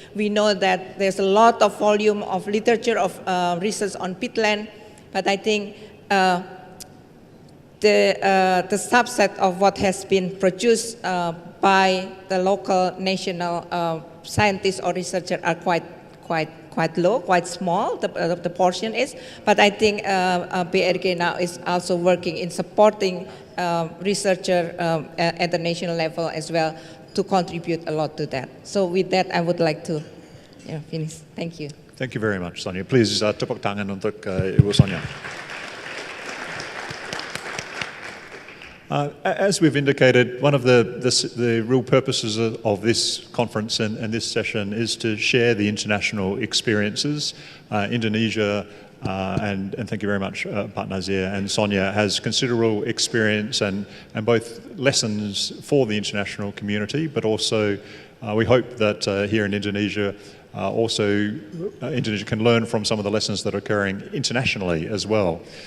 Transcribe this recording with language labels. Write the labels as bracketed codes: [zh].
[en] We know that there's a lot of volume of literature of research on peatland, but I think the subset of what has been produced by the local national scientists or researchers are quite low, quite small, the portion is. But I think BRG now is also working in supporting researchers at the national level as well to contribute a lot to that. So with that, I would like to finish. Thank you. Thank you very much, Sonia. Please [id] tepuk tangan untuk Ibu Sonia. [en] As we've indicated, one of the real purposes of this conference and this session is to share the international experiences. Indonesia, and thank you very much, Pak Nazir and Sonia, has considerable experience and both lessons for the international community, but also we hope that here in Indonesia, Indonesia can learn from some of the lessons that are occurring internationally as well.